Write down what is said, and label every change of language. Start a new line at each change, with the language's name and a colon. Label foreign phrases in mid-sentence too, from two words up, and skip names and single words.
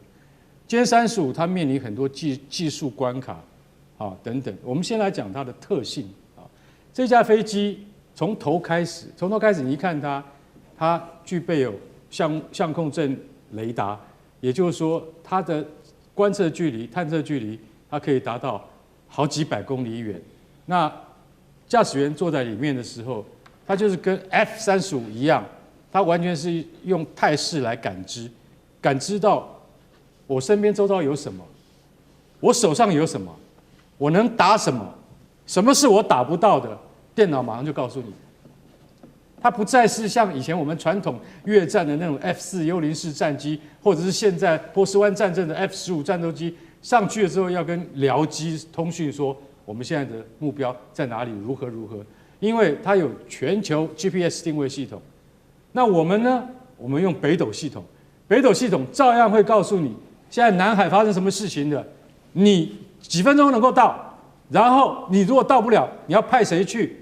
Chinese: 殲35它面臨很多技術關卡等等。我們先來講它的特性這架飛機從頭開始，你一看它具備有相控陣雷達，也就是說它的觀測距離、探測距離，它可以達到好幾百公里遠。那駕駛員坐在裡面的時候，它就是跟 F-35一樣，它完全是用態勢來感知到我身邊周遭有什麼，我手上有什麼，我能打什麼，什麼是我打不到的，電腦馬上就告訴你。它不再是像以前我們傳統越戰的那種 F-4 幽靈式戰機，或者是現在波斯灣戰爭的 F-15戰鬥機上去了之後要跟僚機通訊說我們現在的目標在哪裡，如何，因為它有全球 GPS 定位系統。那我們呢？我們用北斗系統，北斗系統照樣會告訴你現在南海發生什麼事情的，你幾分鐘能夠到，然後你如果到不了，你要派誰去？